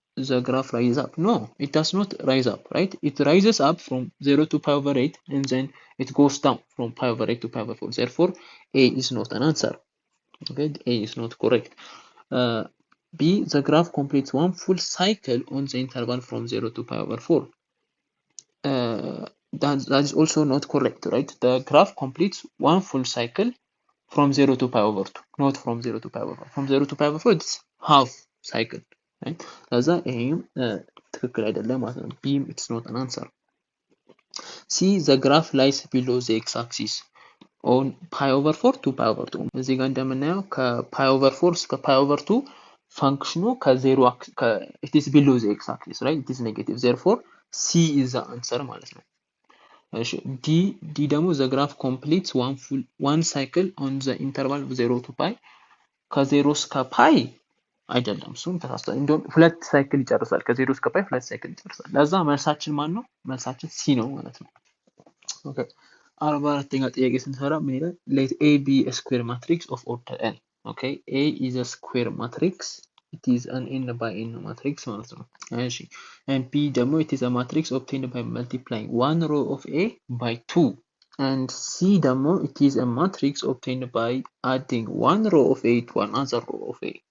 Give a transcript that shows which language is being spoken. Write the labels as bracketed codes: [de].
[en] the graph rises up no it does not rise up right it rises up from 0 to pi over 8 and then it goes down from pi over 8 to pi over 4 therefore a is not an answer okay a is not correct b the graph completes one full cycle on the interval from 0 to pi over 4 that is also not correct, right? The graph completes one full cycle from 0 to pi over 2, not from 0 to pi over 4. From 0 to pi over 4 it's half cycle, right? [am] ለዛ ይሄም ትክክል አይደለም ማለት ነው። [en] B it's not an answer. C the graph lies below the x-axis on pi over 4 to pi over 2. [am] እዚህ ጋር እንደምናየው ከpi over 4 እስከ pi over 2 ፈንክሽኑ ከ0 [en] it is below the x-axis, right? It is negative. Therefore C is the answer [am] ማለት ነው። D ደግሞ [en] the graph completes one cycle on the interval of 0 to pi [am] ከ0 እስከ ፓይ አይደለም፣ እሱም ተሳስቷል። እንደውም ሁለት ሳይክል ይጨርሳል። ከ0 እስከ ፓይ ሁለት ሳይክል ይጨርሳል። ለዛ መልሳችን ማን ነው? መልሳችን ሲ ነው ማለት ነው። ኦኬ 44ኛ ጥያቄ ስንሰራ ምን ይላል? [en] let A be a square matrix of order n. okay, A is a square matrix, it is an n by n matrix [am] ማለት ነው። እሺ [en] and P [am] ደግሞ [en] it is a matrix obtained by multiplying one row of A by 2, and C ደግሞ it is a matrix obtained by adding one row of A to another row of A.